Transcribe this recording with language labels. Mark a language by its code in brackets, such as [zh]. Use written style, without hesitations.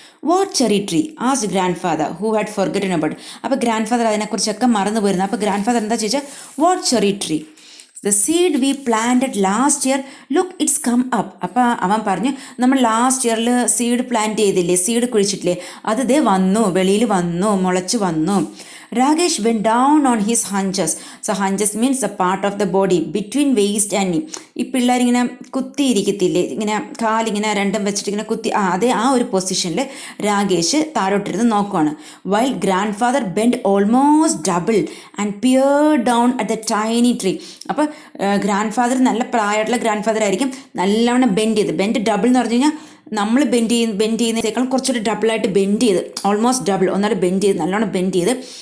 [en] What cherry tree asked grandfather who had forgotten about. അപ്പോൾ grandfather അതിനെക്കുറിച്ചൊക്കെ മറന്നു പോയിരുന്നു. അപ്പോൾ ഗ്രാൻഡ് ഫാദർ എന്താ ചോദിച്ചാൽ, what cherry tree, the seed we planted last year, look it's come up. [ml] അപ്പോൾ അവൻ പറഞ്ഞു, നമ്മൾ ലാസ്റ്റ് ഇയറിൽ സീഡ് പ്ലാന്റ് ചെയ്തില്ലേ, സീഡ് കുഴിച്ചിട്ടില്ലേ, അത് ദേ വന്നു, വെളിയിൽ വന്നു, മുളച്ചു വന്നു. [en] Ragesh went down on his hunches. So hunches means the part of the body between waist and knee. [ml] ഈ പിള്ളേരിങ്ങനെ കുത്തിയിരിക്കത്തില്ലേ, ഇങ്ങനെ കാലിങ്ങനെ രണ്ടും വെച്ചിട്ട് ഇങ്ങനെ കുത്തി, അതേ ആ ഒരു പൊസിഷനിൽ രാകേഷ് താഴോട്ടിരുന്ന് നോക്കുവാണ്. [en] While grandfather bend almost double and peer down at the tiny tree. [ml] അപ്പോൾ ഗ്രാൻഡ് ഫാദർ നല്ല പ്രായമായിട്ടുള്ള ഗ്രാൻഡ് ഫാദർ ആയിരിക്കും, നല്ലവണ്ണം ബെൻഡ് ഡബിൾ എന്ന് പറഞ്ഞു കഴിഞ്ഞാൽ നമ്മൾ ബെൻഡ് ചെയ്യുന്നതിനേക്കാൾ കുറച്ചൊരു ഡബിളായിട്ട് ബെൻഡ് ചെയ്ത്, ഓൾമോസ്റ്റ് ഡബിൾ, ഒന്നാലും ബെൻഡ് ചെയ്ത്, നല്ലോണം ബെൻഡ് ചെയ്ത്.